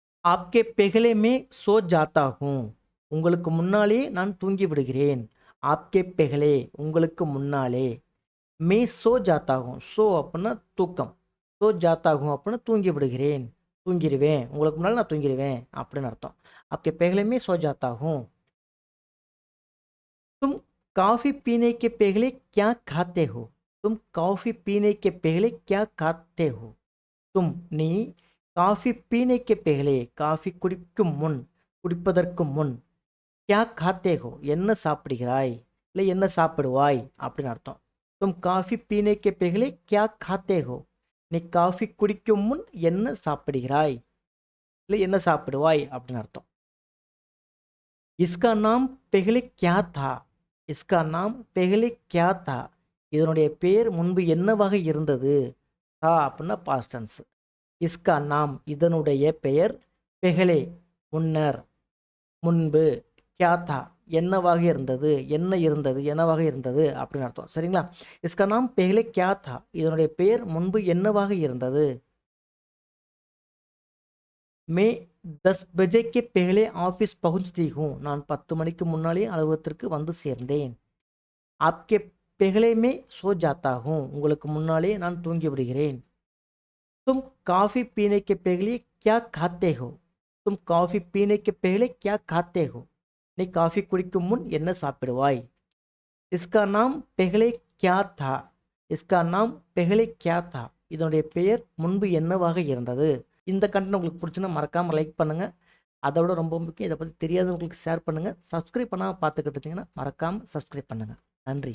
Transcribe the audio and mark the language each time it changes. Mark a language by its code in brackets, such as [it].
[hi] ஆப்கே பெகலே மே so ஜாத்தா ஹூம் [ta] உங்களுக்கு முன்னாலேயே நான் தூங்கி விடுகிறேன். [hi] ஆப்கே பெகலே [ta] உங்களுக்கு முன்னாலே, [hi] மே சோ ஜாத்தா ஹூம் [ta] சோ அப்படின்னா தூக்கம், சோ ஜாத்தா ஹூம் அப்படின்னா தூங்கி விடுகிறேன், தூங்கிடுவேன், உங்களுக்கு முன்னால் நான் தூங்கிடுவேன் அப்படின்னு அர்த்தம். [hi] ஆப்கே பெகலே மே சோ ஜாத்தா ஹூம். तुम कॉफी पीने के पहले क्या खाते हो? तुम कॉफी पीने के पहले क्या खाते हो? [ta] तुम நீ காஃபி [hi] பீனைக்கு பெகலே [ta] காஃபி குடிக்கும் முன், குடிப்பதற்கு முன், [hi] கியா காத்தே ஹோ [ta] என்ன சாப்பிடுகிறாய், இல்லை என்ன சாப்பிடுவாய் அப்படின்னு அர்த்தம். [hi] தும் காஃபி பீனைக்கு பெகலே கியா காத்தே ஹோ [ta] நீ காஃபி குடிக்கும் முன் என்ன சாப்பிடுகிறாய், இல்லை என்ன சாப்பிடுவாய் அப்படின்னு அர்த்தம். [hi] இஸ்கா நாம் பெகலே கியா தா, இஸ்கா நாம் பெகலே கியா தா [ta] இதனுடைய பேர் முன்பு என்னவாக இருந்தது. தா அப்படின்னா பாஸ்ட் டென்ஸ். [hi] இஸ்கா நாம் [ta] இதனுடைய பெயர், பெகலே முன்னர், முன்பு, [hi] கியா தா [ta] என்னவாக இருந்தது, என்ன இருந்தது, என்னவாக இருந்தது அப்படின்னு அர்த்தம். சரிங்களா? [hi] இஸ்கா நாம் பெகலே கியா தா [ta] இதனுடைய பெயர் முன்பு என்னவாக இருந்தது. [hi] மே 10 बजे के पहले ஆஃபீஸ் பகுஞ்ச்தி ஹூம் [ta] நான் 10 மணிக்கு முன்னாலே அலுவலகத்திற்கு வந்து சேர்ந்தேன். [hi] ஆப்கே பெகலே மே சோ ஜாத்தா ஹூம் [ta] உங்களுக்கு முன்னாலே நான் தூங்கி விடுகிறேன். [hi] तुम कॉफी पीने के पहले क्या खाते हो? तुम कॉफी पीने के पहले क्या खाते हो [ta] நீ காஃபி குடிக்கும் முன் என்ன சாப்பிடுவாய். [hi] இஸ்கா நாம் பெஹலே கியா தா, இஸ்கா நாம் பெஹலே கியா தா [ta] இதனுடைய பெயர் முன்பு என்னவாக இருந்தது. இந்த கண்டென்ட் உங்களுக்கு பிடிச்சுன்னா மறக்காமல் லைக் பண்ணுங்கள். அதை விட ரொம்ப முக்கியம், இதை பற்றி தெரியாதவங்களுக்கு ஷேர் பண்ணுங்கள். சப்ஸ்கிரைப் பண்ணாமல் பார்த்துக்கிட்டு இருந்தீங்கன்னா மறக்காமல் சப்ஸ்கிரைப் பண்ணுங்கள். நன்றி.